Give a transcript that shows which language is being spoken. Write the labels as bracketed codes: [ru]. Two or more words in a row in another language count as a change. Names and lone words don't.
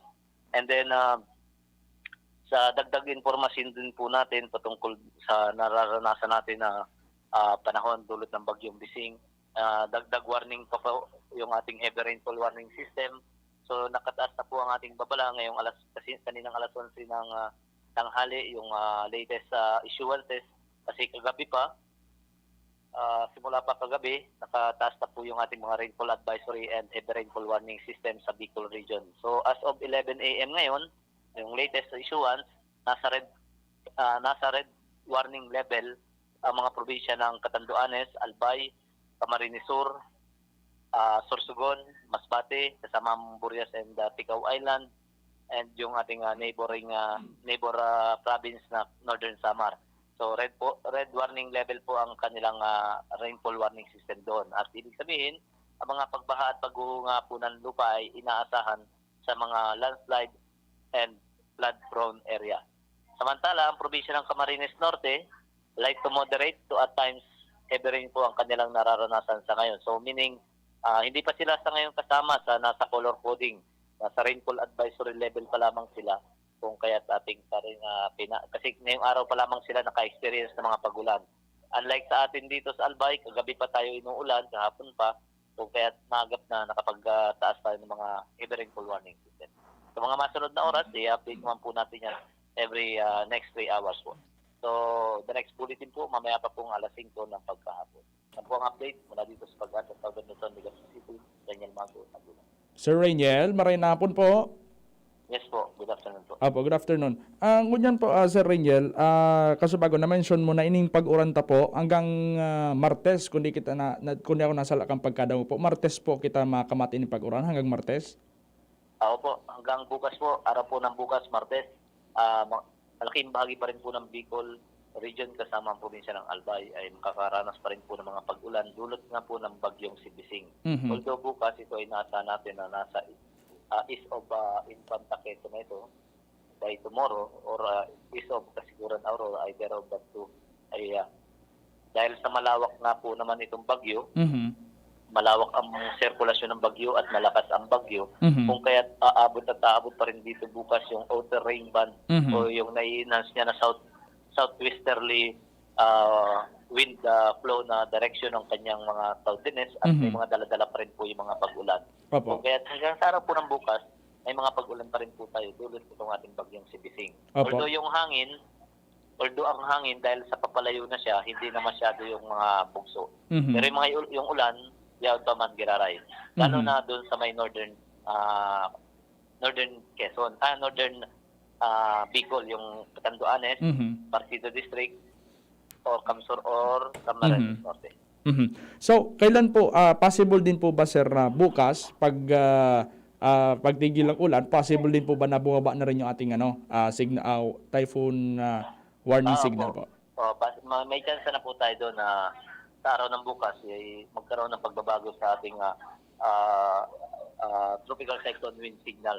[en] And then, [tl] sa dagdag informasyon din po natin patungkol sa nararanasan natin na panahon dulot ng bagyong Bising, dagdag warning pa po yung ating [en] heavy rainfall warning system. [tl] So nakataas na po ang ating babala ngayong kaninang alas 11 ng tanghali yung [en] latest issuances [tl] kasi kagabi pa simula pa kagabi nakataas na po yung ating mga [en] rainfall advisory and heavy rainfall warning system [tl] sa Bicol region. So [en] as of 11 AM [tl] ngayon, yung [en] latest issuance [tl] nasa [en] red warning level [tl] ang mga probinsya ng Catanduanes, Albay, Camarines Sur, Sorsogon, Masbate, kasama ang Burias and Ticao Island, and yung ating [en] neighbor province [tl] na Northern Samar. So [en] red warning level [tl] po ang kanilang [en] rainfall warning system [tl] doon. At ibig sabihin, ang mga pagbaha at pagguho nga po ng lupa ay inaasahan sa mga [en] landslide and flood-prone area. [tl] Samantala, ang probinsya ng Camarines Norte, [en] light to moderate to at times heavy rain [tl] po ang kanilang nararanasan sa ngayon. [en] So meaning, [tl] hindi pa sila sa ngayon kasama sa nasa [en] color coding. [tl] Nasa [en] rainfall advisory level [tl] pa lamang sila kung kaya't ating kasi ngayong araw pa lamang sila naka-experience ng mga pagulan. Unlike sa atin dito sa Albay, kagabi pa tayo inuulan, kahapon pa, kung kaya't maagap na nakapagtaas tayo ng mga [en] heavy rainfall warning system. [tl] Sa mga masunod na oras, i-update naman po natin yan [en] every next 3 hours [tl] po. So, [en] the next bulletin [tl] po, mamaya pa pong alas 5 ng pagkahapon. Ang po ang update mula dito sa Pag-asa Southern Luzon, Legazpi City, Daniel Mago, Nagulan. [bik] Sir Rainiel, maray na hapon po. [en] Yes po, good afternoon po. Apo, good afternoon. [bik] Ngunyan po, Sir Rainiel, kasubago na-mention mo na ining pag-uranta po hanggang Martes, kundi kundi ako nasa lakang pagkadaw po. Martes po kita makamati ni pag-uran hanggang Martes? [tl] Po, hanggang bukas po, araw po ng bukas, Martes. Malaking bahagi pa rin po ng Bicol region kasama ang probinsya ng Albay ay makakaranas pa rin po ng mga pag-ulan dulot nga po ng bagyong si Bising. Mm-hmm. Although bukas ito ay nasa natin na nasa [en] east of Infanta Quezon [tl] na ito [en] by tomorrow or east of [tl] Kasiguran Aurora, [en] either of that two [tl] ay dahil sa malawak nga po naman itong bagyo, malawak ang sirkulasyon ng bagyo at malakas ang bagyo, kung kaya aabot pa rin dito bukas yung [en] outer rain band [tl] o yung nai-enhance niya na [en] southwesterly wind flow [tl] na direction ng kanyang mga cloudiness at may mga daladala pa rin po yung mga pag-ulan. Kung kaya hanggang sa araw po ng bukas, may mga pag-ulan pa rin po tayo dulot itong ating bagyong si Bising. Although ang hangin dahil sa papalayo na siya, hindi na masyado yung mga bugso. [bik] Pero yung ulan, yaw pa man giraray. [tl] Lalo na doon sa may northern Quezon, northern Bicol, yung Catanduanes, Partido District, or Kamsur or Camarines Norte. So, kailan po, possible din po ba, sir, bukas, pagtigil ng ulan, possible din po ba na bumaba na rin yung ating [en] typhoon warning signal [tl] po? May chance na po tayo doon na sa araw ng bukas ay magkaroon ng pagbabago sa ating [en] tropical cyclone wind signal.